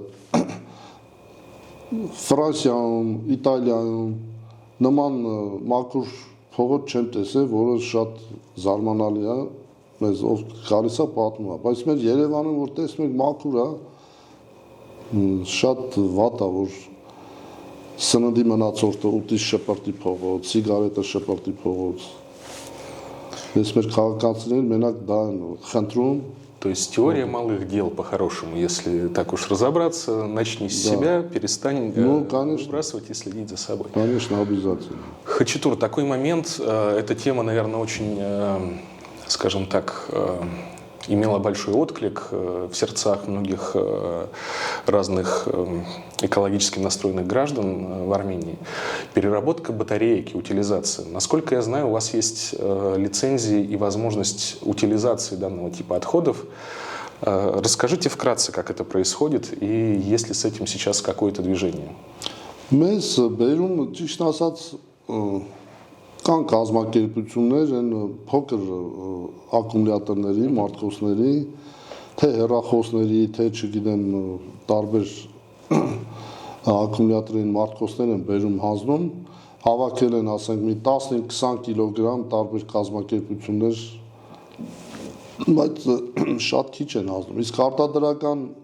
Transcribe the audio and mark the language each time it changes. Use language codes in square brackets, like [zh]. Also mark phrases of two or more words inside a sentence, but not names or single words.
[hy] Ֆրանսիայում, Իտալիայում նման մաքուր փողոց չեմ տեսել, որը շատ զարմանալի է, մեզ ով գալիս է պատմում է, բայց մեր Երևանում որ տեսնում եք մաքուր է, շատ վատ է, որ սննդի մնացորդը ուտի շպրտի փողոց, սիգարետը շպրտի փողոց։ Ես մեր քաղաքացիներ մենակ դա են խնդրում։ [ru] То есть теория малых дел по-хорошему, если так уж разобраться, начни с себя, перестань выбрасывать и следить за собой. Конечно, обязательно. Хачатур, такой момент, эта тема, наверное, очень скажем так, имела большой отклик в сердцах многих разных экологически настроенных граждан в Армении. Переработка батареек и утилизация. Насколько я знаю, у вас есть лицензии и возможность утилизации данного типа отходов. Расскажите вкратце, как это происходит и есть ли с этим сейчас какое-то движение? [hy] Մեզ բերում ճիշտ ասած կան կազմակերպություններ են փոքր ակումուլյատորների, մարտկոցների, թե հեռախոսների, թե չգիտեմ տարբեր ակումուլյատորային մարտկոցներ են բերում հանձնում, հավաքել են ասենք մի 15-20 կիլոգրամ տարբեր կազմակերպություններ, բայց շատ քիչ են հանձնում։ Իսկ արտադրական